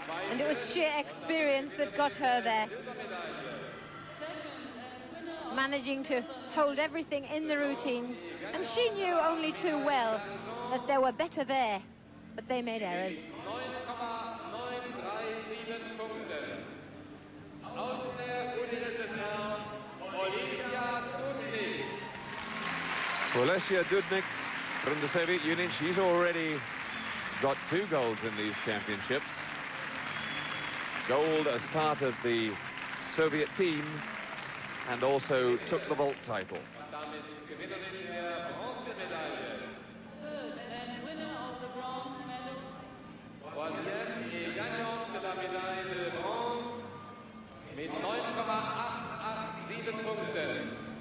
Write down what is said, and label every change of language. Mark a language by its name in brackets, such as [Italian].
[English] And it was sheer experience that got her there. Managing to hold everything in the routine. And she knew only too well that there were better there, but they made errors. [German] Punkten. Aus der UdSSR, Olesia Dudnik. [English] Olesia Dudnik from the Soviet Union. She's already got 2 golds in these championships. Gold as part of the Soviet team, and also took the vault title. [German] Damit Gewinnerin der Bronzemedaille. [English] Third and winner of the bronze medal. [French] Troisième et gagnante de la médaille de bronze [German] mit 9,887 Punkten.